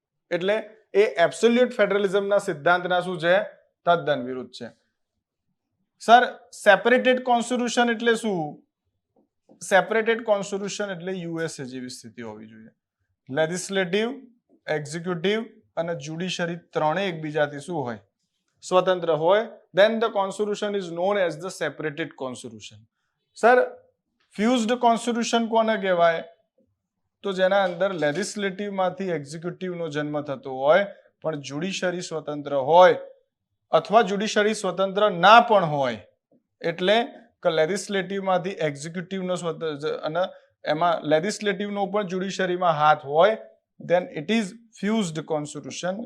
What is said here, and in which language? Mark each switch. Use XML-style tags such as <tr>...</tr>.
<gu>એટલે એ એબ્સોલ્યુટ ફેડરલિઝમના સિદ્ધાંતના શું છે? તદ્દન વિરુદ્ધ છે. સર, સેપરેટેડ કોન્સ્ટિટ્યુશન એટલે શું? સેપરેટેડ કોન્સ્ટિટ્યુશન એટલે યુએસએ જેવી સ્થિતિ હોવી જોઈએ. લેજિસ્લેટિવ, એક્ઝિક્યુટિવ અને જ્યુડિશરી ત્રણેય એકબીજાથી શું હોય? સ્વતંત્ર હોય.</gu> <en>then the constitution is known as the separated constitution.</en> <gu>Sir, fused constitution કોને કહેવાય? તો જેના અંદર લેજિસ્લેટિવ માંથી એક્ઝિક્યુટિવ નો જન્મ થતો હોય પણ જ્યુડિશરી સ્વતંત્ર હોય, અથવા જ્યુડિશરી સ્વતંત્ર ના પણ હોય. એટલે કે લેજિસ્લેટિવ માંથી એક્ઝિક્યુટિવ નો સ્વતંત્ર અને એમાં લેજિસ્લેટિવ નો પણ જ્યુડિશરીમાં હાથ હોય,</gu> <en>then it is fused constitution.</en>